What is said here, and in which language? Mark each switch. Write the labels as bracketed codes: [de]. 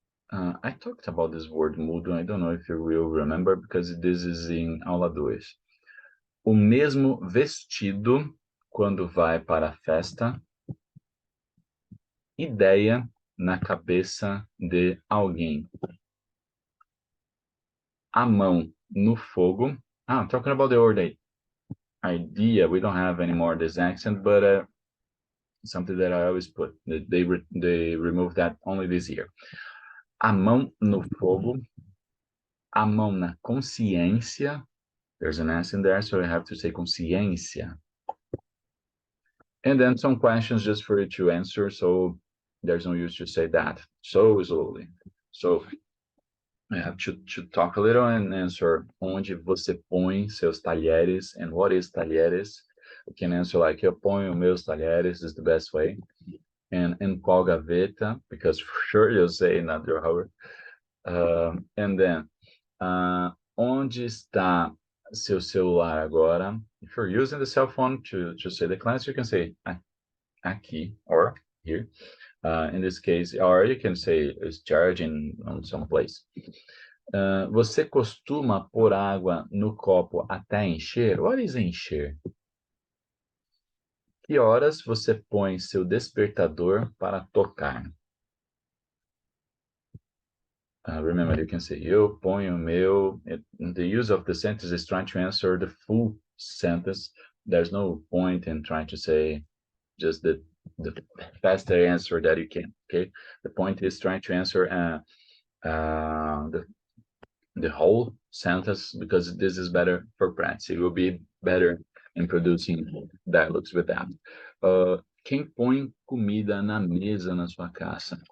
[en] I talked about this word mudo. I don't know if you will remember because this is in Aula 2. [pt] O mesmo vestido quando vai para a festa. Ideia na cabeça de alguém. A mão no fogo. [en] Talking about the word idea. We don't have anymore this accent, but something that I always put. They removed that only this year. [pt] A mão no fogo. A mão na consciência. [en] There's an S in there, so I have to say consciência. And then some questions just for you to answer, so there's no use to say that so slowly. So I have to talk a little and answer [pt] onde você põe seus talheres [en] and what is talheres. You can answer like [pt] eu ponho meus talheres [en] is the best way. And [pt] em qual gaveta, [en] because for sure you'll say not your drawer. And then, [pt] onde está seu celular agora? [en] If you're using the cell phone to say the class, you can say [pt] aqui [en] or here. In this case, or you can say it's charging on some place. [pt] Você costuma pôr água no copo até encher? [en] What is [pt] encher? Que horas você põe seu despertador para tocar? [en] Remember, you can say [pt] eu ponho meu. [en] The use of the sentence is trying to answer the full sentence. There's no point in trying to say just the faster answer that you can. Okay, the point is trying to answer the whole sentence, because this is better for practice. It will be better in producing dialogues with that. [pt] Quem põe comida na mesa na sua casa?